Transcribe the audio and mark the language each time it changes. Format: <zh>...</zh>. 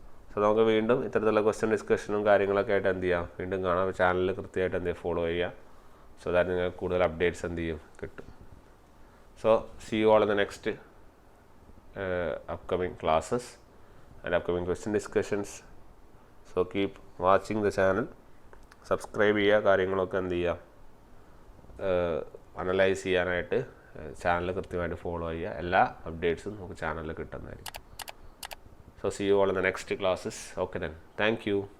<ml>So നമുക്ക് വീണ്ടും ഇത്തരത്തിലുള്ള ക്വസ്റ്റ്യൻ ഡിസ്കഷനും കാര്യങ്ങളൊക്കെ ആയിട്ട് എന്ത് ചെയ്യാം വീണ്ടും കാണാം. ചാനലിൽ കൃത്യമായിട്ട് എന്ത് ചെയ്യുക ഫോളോ ചെയ്യുക.</ml> <en>so that</en> <ml>നിങ്ങൾക്ക് കൂടുതൽ അപ്ഡേറ്റ്സ് എന്ത് ചെയ്യും കിട്ടും.</ml> <en>So see you all in the next upcoming classes and upcoming question discussions. So keep watching the channel.</en> <ml>Subscribe ചെയ്യുക. കാര്യങ്ങളൊക്കെ എന്ത് ചെയ്യുക അനലൈസ് ചെയ്യാനായിട്ട് ചാനൽ കൃത്യമായിട്ട് ഫോളോ ചെയ്യുക. എല്ലാ അപ്ഡേറ്റ്സും നമുക്ക് ചാനലിൽ കിട്ടുന്നതായിരിക്കും.</ml> <en>So see you all in the next classes. Okay then. Thank you.</en>